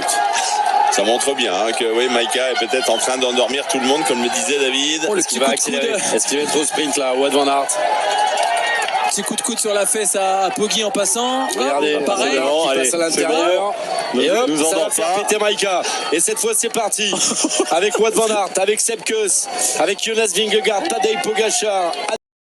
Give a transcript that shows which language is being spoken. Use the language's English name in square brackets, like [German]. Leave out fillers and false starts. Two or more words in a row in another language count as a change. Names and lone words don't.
[French] Ça montre bien que oui, Majka est peut-être en train d'endormir tout le monde, comme le disait David. Est-ce qu'il va accélérer? Est-ce qu'il va être au sprint là, Wout van Aert? Petit coup de coude sur la fesse à Poggi en passant. Regardez, pareil. Il passe à l'intérieur. Et hop, ça va faire péter Majka. Et cette fois, c'est parti. Avec Wout van Aert, avec Sepp Kuss, avec Jonas Vingegaard, Tadej Pogačar.